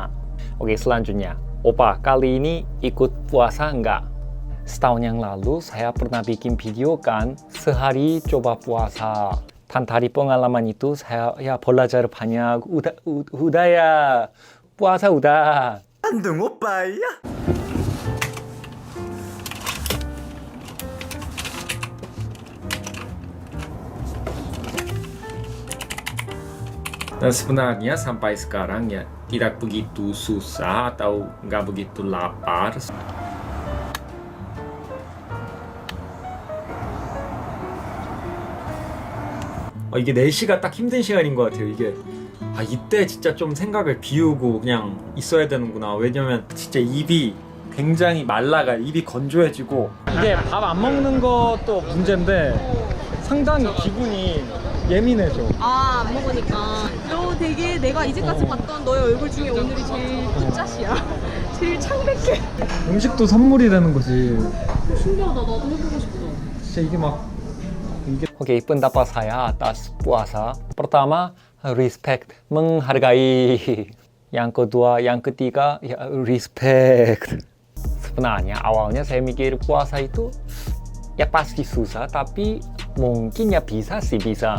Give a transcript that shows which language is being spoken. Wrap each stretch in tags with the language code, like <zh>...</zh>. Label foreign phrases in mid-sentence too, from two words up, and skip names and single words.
<id>Oke, selanjutnya. Opa, kali ini ikut puasa enggak? Setahun yang lalu saya pernah bikin video kan, sehari coba puasa. Dan dari pengalaman itu saya ya belajar banyak. Udah ya, puasa udah.</id> <ko>반동 오빠야?</ko> <id>Dan sebenarnya sampai sekarang ya tidak begitu susah atau nggak begitu lapar.</id> <ko>이게 4시가 딱 힘든 시간인 것 같아요. 이게 이때 진짜 좀 생각을 비우고 그냥 있어야 되는구나. 왜냐면 진짜 입이 굉장히 말라가 입이 건조해지고 이게 밥 안 먹는 것도 문제인데 상당히 기분이 예민해져. 안 먹으니까. 너 되게 내가 이제까지 봤던 너의 얼굴 중에 오늘이 제일 굿샷이야. 제일 창백해. 음식도 선물이 되는 거지. 신기하다. 나도 해보고 싶어. 진짜 이게 막</ko> <id>Oke, pendapat saya atas puasa. Pertama, respect, menghargai. Yang kedua, yang ketiga, ya respect. Sebenarnya awalnya saya mikir puasa itu ya pasti susah, tapi mungkin ya bisa sih bisa.</id>